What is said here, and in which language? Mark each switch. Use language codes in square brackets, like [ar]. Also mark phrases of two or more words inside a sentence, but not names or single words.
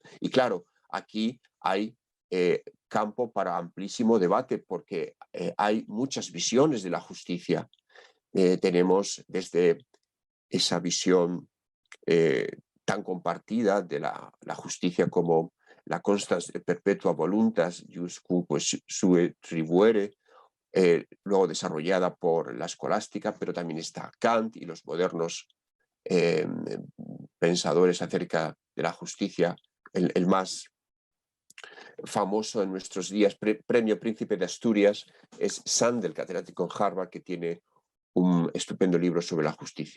[es] Y claro, aquí hay campo para amplísimo debate, porque hay muchas visiones de la justicia. Tenemos desde esa visión tan compartida de la justicia como la [la] constans perpetua voluntas jus cuique sue tribuere, [es] luego desarrollada por la escolástica, pero también está Kant y los modernos pensadores acerca de la justicia, el más famoso en nuestros días, premio Príncipe de Asturias, es Sandel, catedrático en Harvard, que tiene un estupendo libro sobre la justicia.